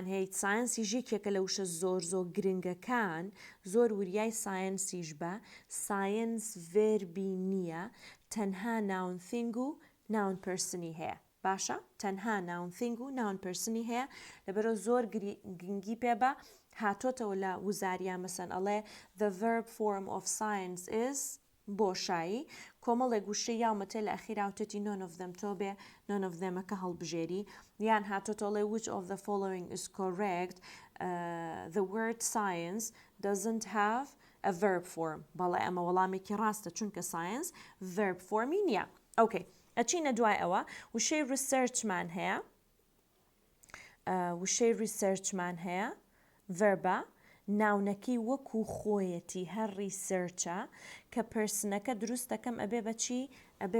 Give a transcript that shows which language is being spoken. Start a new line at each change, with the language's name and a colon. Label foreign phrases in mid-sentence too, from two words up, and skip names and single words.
Central Kurdish: هەیە ساینسی ژێکێکە لە وشە زۆر گرنگەکان زۆر وریای ساینسیش بە ساینس ڤێربی نییە تەنها
English: noun thing
Central Kurdish: و
English: noun person
Central Kurdish: هەیە باشە تەنها
English: noun thing
Central Kurdish: و
English: noun person
Central Kurdish: هەیە لەبەرەوە زۆر گرنگی پێ بە هاتۆتەوە لە وزاریە مەسەن ئەڵێ
English: the verb form of science is
Central Kurdish: بۆشایی کۆمەڵێک گوشە یاومەتە لە ئەخیراوتەتی
English: none of them
Central Kurdish: تۆ بێ
English: none of themەکە
Central Kurdish: هەڵبژێری یان هاتۆتەڵێ
English: which of the following is correct the word science doesn't have a verb form
Central Kurdish: بەڵێ ئەمە وەڵامێکی ڕاستە چونکە
English: science verb forمی
Central Kurdish: نییە ئۆکەی ئەچینە دوای ئەوە وشەی ریسەرچمان هەیە verba ناونەکەی وەکو خۆیەتی هەر ریسەرچە کە پرسنەکە دروستەکەم ئەبێ بە چی ئەبێ